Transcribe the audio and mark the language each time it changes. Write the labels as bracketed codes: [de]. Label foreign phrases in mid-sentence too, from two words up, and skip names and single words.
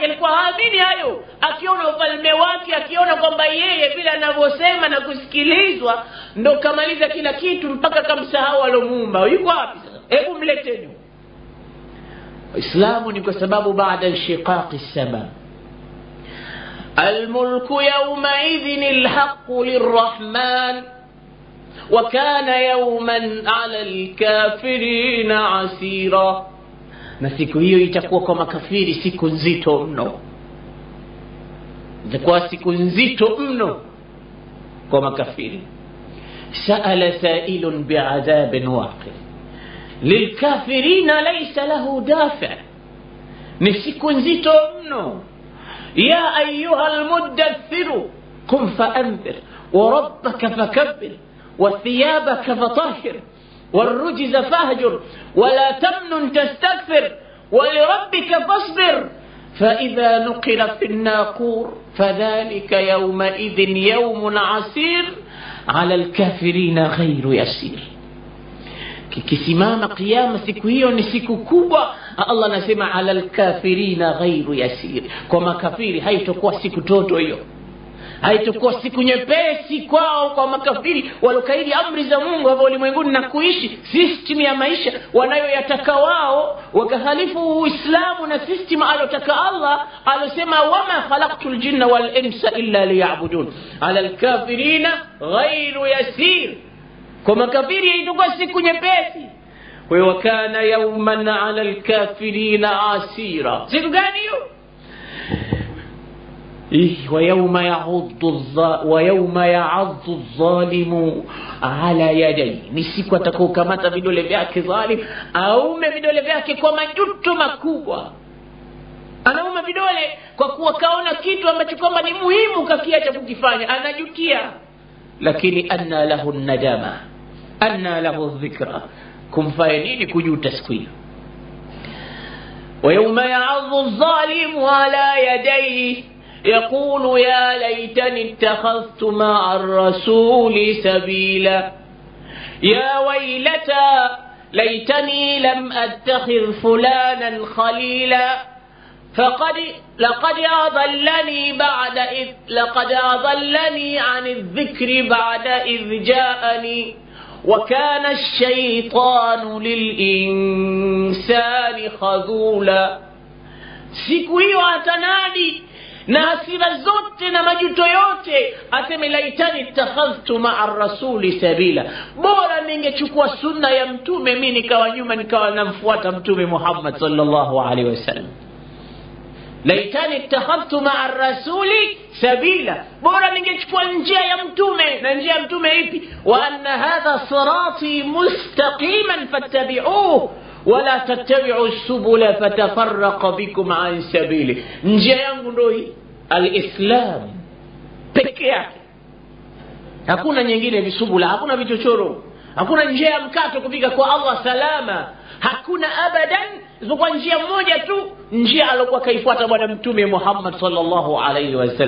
[sw] Alikuwa haamini hayo, akiona ufalme wake, akiona kwamba yeye vile anavyosema na kusikilizwa ndo kamaliza kila kitu, mpaka kamsahau alomuumba. Yuko wapi sasa? Hebu mleteni. Islamu ni kwa sababu baada [ar] الشقاق السماء الملك يومئذ الحق للرحمن وكان يوما على الكافرين عسيرا. [sw] na siku hiyo itakuwa kwa makafiri siku nzito mno, itakuwa siku nzito mno kwa makafiri. [ar] سأل سائل بعذاب واقع للكافرين ليس له دافع. [sw] ni siku nzito mno. [ar] يا أيها المدثر قم فأنذر وربك فكبر وثيابك فطهر والرجز فاهجر ولا تمنن تستكثر ولربك فاصبر فإذا نقر في الناقور فذلك يومئذ يوم عسير على الكافرين غير يسير. [sw] kikisimama kiyama siku hiyo ni siku kubwa. Allah anasema [ar] على الكافرين غير يسير, [sw] kwa makafiri haitakuwa siku toto hiyo, haitakuwa siku nyepesi kwao. kwa makafiri walokaidi amri za Mungu hapa ulimwenguni na kuishi system ya maisha wanayoyataka wao, wakahalifu Uislamu na system alotaka Allah alosema [ar] وما خلقت الجن والإنس إلا ليعبدون. على الكافرين غير يسير, [sw] kwa makafiri itakuwa siku nyepesi. [ar] وكان يوما على الكافرين عسيرا. [sw] siku gani hiyo? [ar] ويوم يعض الظالم على يديه, [sw] ni siku atakaokamata vidole vyake dhalim, aume vidole vyake kwa majuto makubwa. Anauma vidole kwa kuwa kaona kitu ambacho kwamba ni muhimu kakiacha kukifanya, anajutia. [ar] lakini أنى له الندامة أنى له الذكرى, [sw] kumfanya nini kujuta siku hiyo? [ar] ويوم يعض الظالم على يديه يقول يا ليتني اتخذت مع الرسول سبيلا يا ويلتا ليتني لم أتخذ فلانا خليلا لقد أضلني عن الذكر بعد إذ جاءني وكان الشيطان للإنسان خذولا. [sw] siku hiyo atanadi na hasira zote na majuto yote, aseme [ar] ليتني اتخذت مع الرسول سبيلا, [sw] bora ningechukua sunna ya mtume mimi nikawa nyuma nikawa namfuata mtume Muhammad [ar] صلى الله عليه وسلم. ليتني اتخذت مع الرسول سبيلا, [sw] bora ningechukua njia ya mtume. na njia ya mtume ipi? [ar] وأن هذا صراطي مستقيما فاتبعوه ولا تتبعوا السبل فتفرق بكم عن سبيله. [sw] njia yangu ndio hii, al-islam pekee yake, hakuna nyingine visubula, hakuna vichochoro, hakuna njia ya mkato kufika kwa Allah salama, hakuna abadan, isipokuwa njia moja tu, njia aliyokuwa kaifuata bwana mtume Muhammad [ar] صلى الله عليه وسلم.